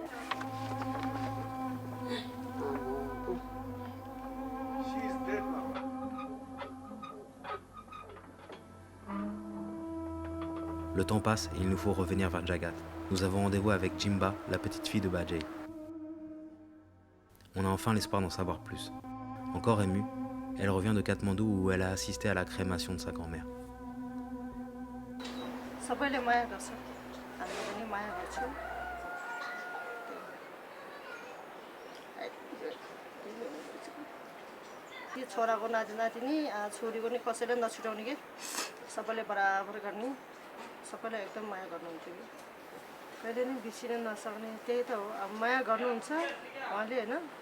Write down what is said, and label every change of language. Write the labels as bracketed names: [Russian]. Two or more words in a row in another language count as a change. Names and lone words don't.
[French] Le temps passe et il nous faut revenir vers Jagat. Nous avons rendez-vous avec Jimba, la petite fille de Bajay. On a enfin l'espoir d'en savoir plus. Encore émue, elle revient de Katmandou où elle a assisté à la crémation de sa grand-mère. [Nepali] सबैले माया गर्छ हामीले पनि माया गर्छौँ यो छोराको नाति नातिनी छोरीको नि कसैले नछुटाउने के सबैले बराबर गर्ने सबैले एकदम माया गर्नुहुन्थ्यो कि कहिले नि बिर्सिन नसक्ने त्यही त हो अब माया गर्नुहुन्छ उहाँले हैन